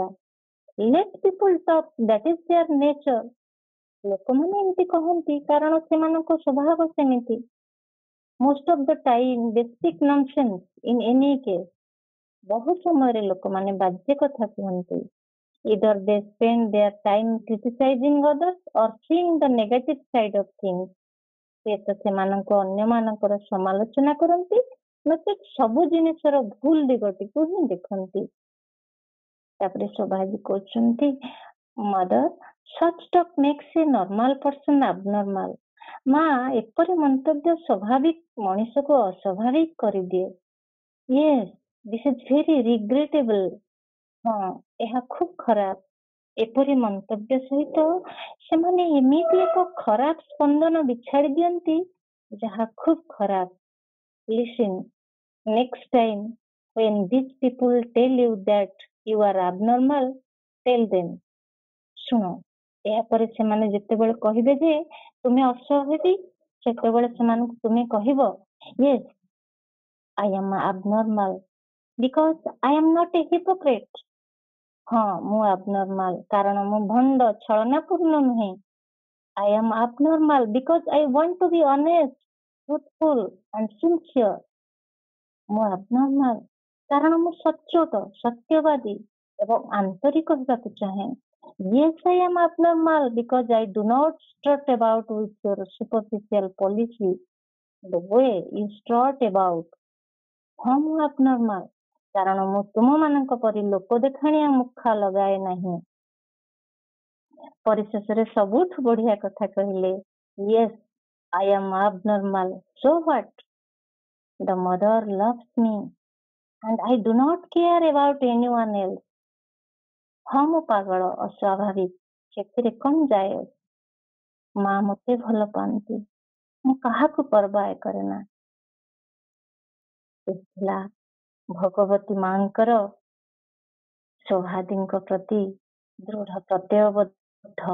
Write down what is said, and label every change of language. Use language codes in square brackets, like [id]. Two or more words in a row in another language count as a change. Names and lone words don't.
[en] Let people talk, that is their nature. [or] ଲୋକମାନେ ଏମିତି କହନ୍ତି କାରଣ ସେମାନଙ୍କ ସ୍ୱଭାବ ସେମିତି। [en] Most of the time they speak nonsense in any case. [or] ବହୁ ସମୟରେ ଲୋକମାନେ ବାଜେ କଥା କୁହନ୍ତି। [en] Either they spend their time criticizing others or seeing the negative side of things. [or] ସେ ତ ସେମାନଙ୍କୁ ଅନ୍ୟମାନଙ୍କର ସମାଲୋଚନା କରନ୍ତି, ନଚେତ୍ ସବୁ ଜିନିଷର ଭୁଲ ଦିଗଟିକୁ ହିଁ ଦେଖନ୍ତି। ତାପରେ ଶୋଭାଜି କହୁଛନ୍ତି, ମଦର, [en] such talk makes a normal person abnormal. [or] ମା, ଏପରି ମନ୍ତବ୍ୟ ସ୍ୱାଭାବିକ ମଣିଷକୁ ଅସ୍ୱାଭାବିକ କରିଦିଏ। [en] Yes, this is very regrettable. [or] ହଁ, ଏହା ଖୁବ ଖରାପ। ଏପରି ମନ୍ତବ୍ୟ ସହିତ ସେମାନେ ଏମିତି ଏକ ଖରାପ ସ୍ପନ୍ଦନ ବିଛାଡି ଦିଅନ୍ତି ଯାହା ଖୁବ ଖରାପ। [en] Listen, next time when these people tell you that you are abnormal, tell them, [or] ଶୁଣ, ଏହାପରେ ସେମାନେ ଯେତେବେଳେ କହିବେ ଯେ ତୁମେ ଅସ୍ୱାଭାବିକ, ସେତେବେଳେ ସେମାନଙ୍କୁ ତୁମେ କହିବ, [en] yes, I am abnormal because I am not a hypocrite. [or] ହଁ, ମୁଁ abnormal କାରଣ ମୁଁ ଭଣ୍ଡ, ଛଳନାପୂର୍ଣ୍ଣ ନୁହେଁ। [en] I am abnormal because I want to be honest, truthful and sincere. [or] ମୁଁ abnormal କାରଣ ମୁଁ ସଚ୍ଚୋଟ, ସତ୍ୟବାଦୀ ଏବଂ ଆନ୍ତରିକ ହେବାକୁ ଚାହେଁ। [en] Yes, I am abnormal because I do not strut about with your superficial policy the way you strut about. [or] ହଁ, ମୁଁ abnormal କାରଣ ମୁଁ ତୁମମାନଙ୍କ ପରି ଲୋକ ଦେଖାଣିଆ ମୁଖା ଲଗାଏ ନାହିଁ। ପରିଶେଷରେ ସବୁଠୁ ବଢିଆ କଥା କହିଲେ, [en] yes, I am abnormal, so what? The mother loves me and I do not care about anyone else. [or] ହଁ, ମୁଁ ପାଗଳ, ଅସ୍ୱାଭାବିକ, ସେଥିରେ କଣ ଯାଏ? ମା ମତେ ଭଲ ପାଆନ୍ତି, ମୁଁ କାହାକୁ ପରବାୟ କରେ ନା। ଥିଲା ଭଗବତୀ ମାଙ୍କର ଶୋଭାଦିଙ୍କ ପ୍ରତି ଦୃଢ ପ୍ରତ୍ୟୟବଦ୍ଧ।